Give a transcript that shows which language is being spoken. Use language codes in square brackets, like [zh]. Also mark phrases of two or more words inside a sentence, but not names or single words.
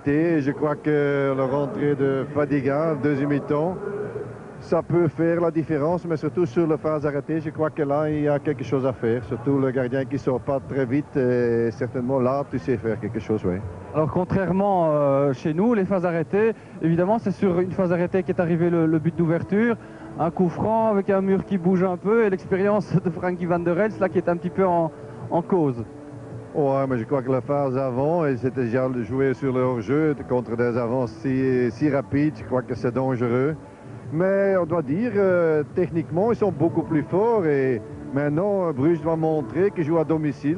[fr] Et je crois que la rentrée de Fadiga, deuxième mi-temps, ça peut faire la différence, mais surtout sur la phase arrêtée, je crois que là, il y a quelque chose à faire. Surtout le gardien qui ne sort pas très vite, et certainement là, tu sais faire quelque chose, oui. Alors contrairement chez nous, les phases arrêtées, évidemment, c'est sur une phase arrêtée qu'est arrivé le but d'ouverture. Un coup franc avec un mur qui bouge un peu et l'expérience de Frankie van der Elst, là, qui est un petit peu en cause. Ouais, mais je crois que la phase avant, et c'était déjà joué sur le hors-jeu contre des avances si rapides, je crois que c'est dangereux. Mais on doit dire, techniquement, ils sont beaucoup plus forts et maintenant, Bruges doit montrer qu'il joue à domicile.